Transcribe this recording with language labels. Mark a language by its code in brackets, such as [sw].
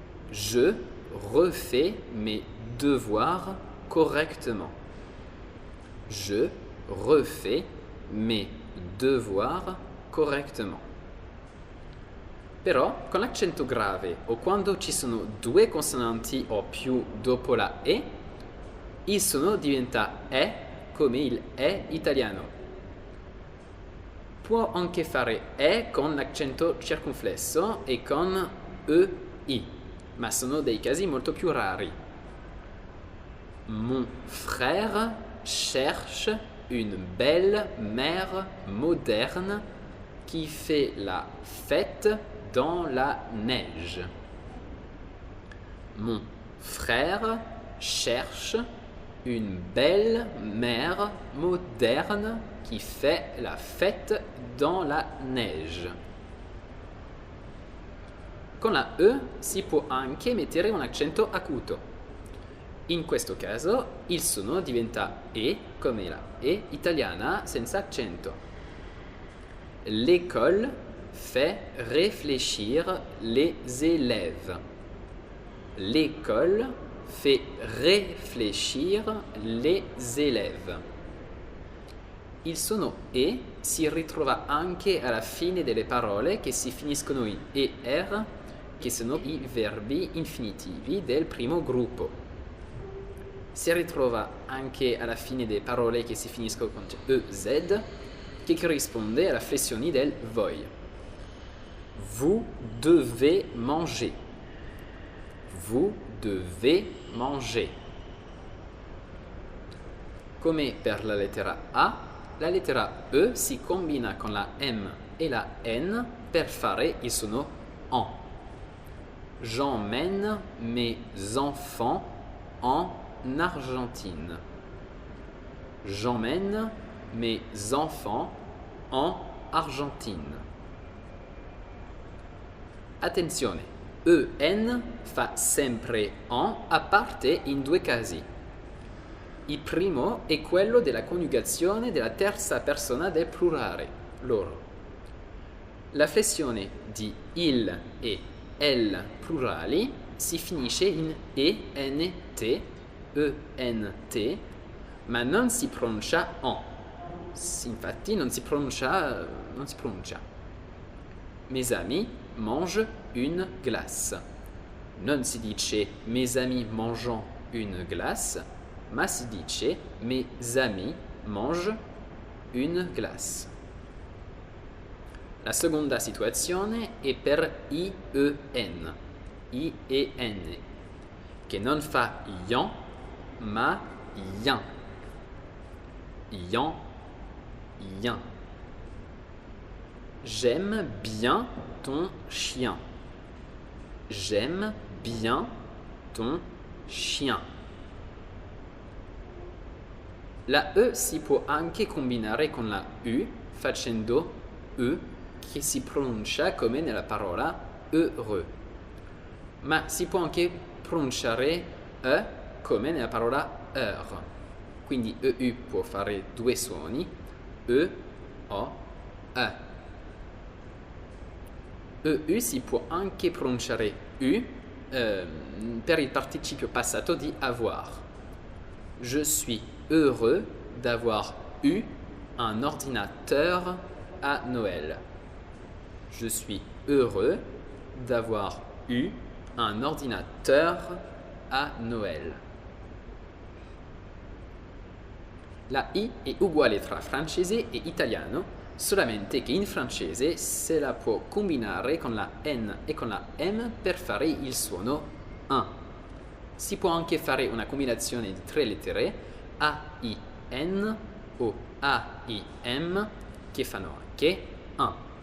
[fr] Je refais mes devoirs correctement. Je refais mes devoirs correctement. [it] Però con l'accento grave o quando ci sono due consonanti o più dopo la E, il suono diventa E come il E italiano. Può anche fare E con l'accento circonflesso e con EI, ma sono dei casi molto più rari. [fr] Mon frère cherche une belle mère moderne qui fait la fête dans la neige. Mon frère cherche une belle mère moderne qui fait la fête dans la neige. [it] Con la E si può anche mettere un accento acuto. In questo caso il suono diventa E come la E italiana senza accento. [fr] L'école fait réfléchir les élèves. L'école fait réfléchir les élèves. [it] Il suono E si ritrova anche alla fine delle parole che si finiscono in ER, che sono i verbi infinitivi del primo gruppo. Si ritrova anche alla fine delle parole che si finiscono con EZ, che corrisponde alla flessione del voi. [fr] Vous devez manger. Vous devez manger. [it] Come per la lettera A, la lettera E si combina con la M e la N per fare il suono en. [fr] J'emmène mes enfants en Argentine. J'emmène mes enfants en Argentine. [it] Attenzione, EN fa sempre en a parte in due casi. Il primo è quello della coniugazione della terza persona del plurale, loro. La flessione di il e el plurali si finisce in ENT, ENT, ma non si pronuncia en. Infatti non si pronuncia. [fr] Mes amis mangent une glace. [it] Non si dice [fr] mes amis mangeant une glace, [it] ma si dice [fr] mes amis mangent une glace. [it] La seconda situazione è per IEN, IEN, che non fa ian, ma yan. Yan, yan. [fr] J'aime bien ton chien. J'aime bien ton chien. [it] La E si può anche combinare con la U facendo E che si pronuncia come nella parola heureux. Ma si può anche pronunciare E come nella parola heure. Quindi EU può fare due suoni, E, O, E. EU si può anche pronunciare U per il participio passato di avoir. [fr] Je suis heureux d'avoir eu un ordinateur à Noël. Je suis heureux d'avoir eu un ordinateur à Noël. [it] La I è uguale tra francese e italiano, solamente che in francese se la può combinare con la N e con la M per fare il suono un. Si può anche fare una combinazione di tre lettere A-I-N o A-I-M che fanno anche un.